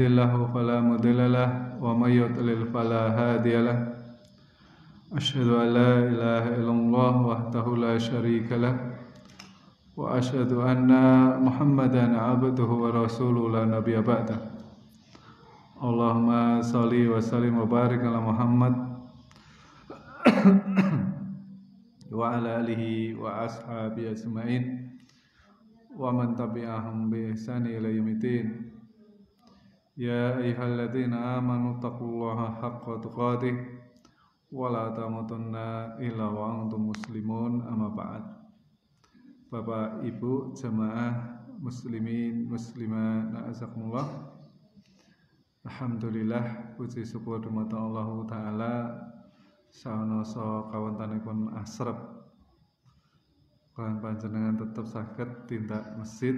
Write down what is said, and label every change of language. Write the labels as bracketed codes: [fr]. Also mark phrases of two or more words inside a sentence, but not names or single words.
[ar] الله فلا مضل له ومن يضلل فلا هادي له أشهد أن لا إله إلا الله وحده لا شريك له وأشهد أن محمدا عبده ورسوله لا نبي بعده اللهم صل وسلم وبارك على محمد وعلى آله وأصحابه أجمعين ومن تبعهم بإحسان إلى يوم الدين. يا أيها الذين آمنوا اتقوا الله حق تقاته ولا تموتن إلا وأنتم مسلمون، أما بعد. [id] Bapak Ibu jemaah muslimin muslimat na'azakumullah. [jv] Alhamdulillah, puji syukur dumateng Allah Ta'ala saonoso kawontenipun asrep lan panjenengan tetep saged tindak masjid.